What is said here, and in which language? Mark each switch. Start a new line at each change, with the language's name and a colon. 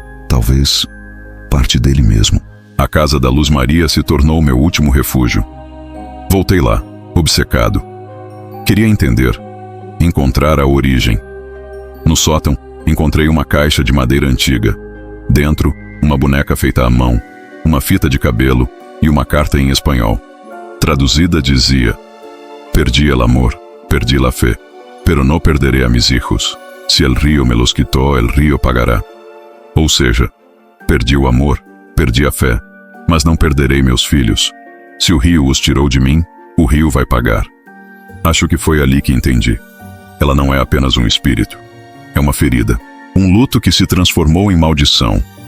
Portuguese: Talvez parte dele mesmo. A casa da Luz Maria se tornou meu último refúgio. Voltei lá, obcecado. Queria entender, encontrar a origem. No sótão, encontrei uma caixa de madeira antiga. Dentro, uma boneca feita à mão, uma fita de cabelo e uma carta em espanhol. Traduzida dizia:
Spanish: Perdi el amor, perdi la fe, pero no perderé a mis hijos. Si el río me los quitó, el río pagará.
Portuguese: Ou seja, perdi o amor, perdi a fé, mas não perderei meus filhos. Se o rio os tirou de mim, o rio vai pagar. Acho que foi ali que entendi. Ela não é apenas um espírito. É uma ferida. Um luto que se transformou em maldição.